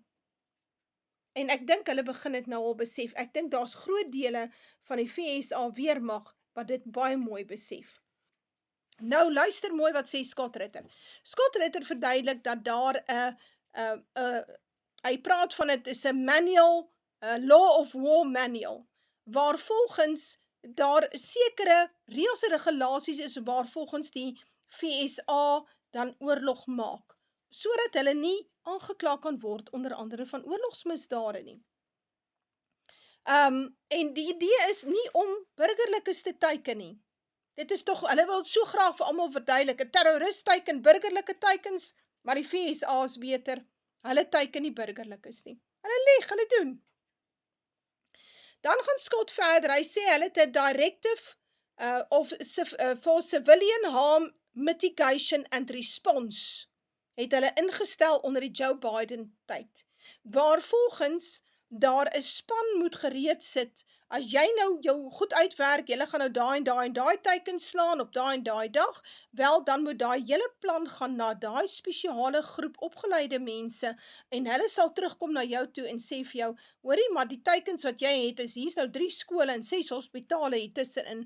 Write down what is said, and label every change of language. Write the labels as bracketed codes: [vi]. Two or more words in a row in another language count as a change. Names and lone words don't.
[af] En ek dink hulle begin dit nou al besef. Ek dink daar's groot dele van die VSA weermag wat dit baie mooi besef. Nou luister mooi wat sê Scott Ritter. Scott Ritter verduidelik dat daar hy praat van dit is 'n manual, [en] law of war manual, [af] waar volgens daar sekere reëls en regulasies is waar volgens die VSA dan oorlog maak, sodat hulle nie aangekla kan word onder andere van oorlogsmisdade nie. En die idee is nie om burgerlikes te teiken nie. Dit is tog, hulle wil so graag vir almal verduidelik, 'n terrorist teiken burgerlike teikens, maar die VSA is beter. Hulle teiken nie burgerlikes nie. Hulle lieg, hulle doen. Dan gaan Scott verder, hy sê hulle het 'n [en] directive for civilian harm mitigation and response [af] het hulle ingestel onder die Joe Biden tyd, waar volgens daar 'n span moet gereed sit. As jy nou jou goed uitwerk, jy gaan nou daai en daai en daai teiken slaan op daai en daai dag, wel dan moet daai hele plan gaan na daai spesiale groep opgeleide mense en hulle sal terugkom na jou toe en sê vir jou, hoorie, maar die teikens wat jy het is hier's nou 3 skole en 6 hospitale hier tussenin.